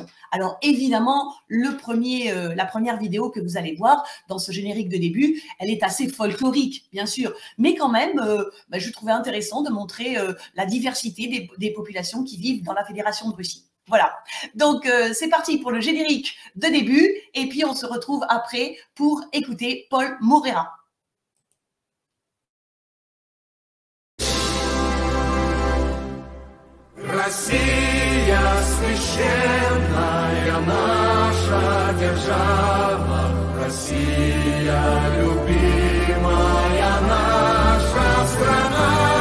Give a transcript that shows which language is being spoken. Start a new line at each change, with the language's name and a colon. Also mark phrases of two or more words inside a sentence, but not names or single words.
French: Alors évidemment, la première vidéo que vous allez voir dans ce générique de début, elle est assez folklorique, bien sûr, mais quand même, je trouvais intéressant de montrer la diversité des populations qui vivent dans la Fédération de Russie. Voilà, donc c'est parti pour le générique de début, et puis on se retrouve après pour écouter Paul Morera.
Russian: Россия священная наша держава, Россия любимая наша страна.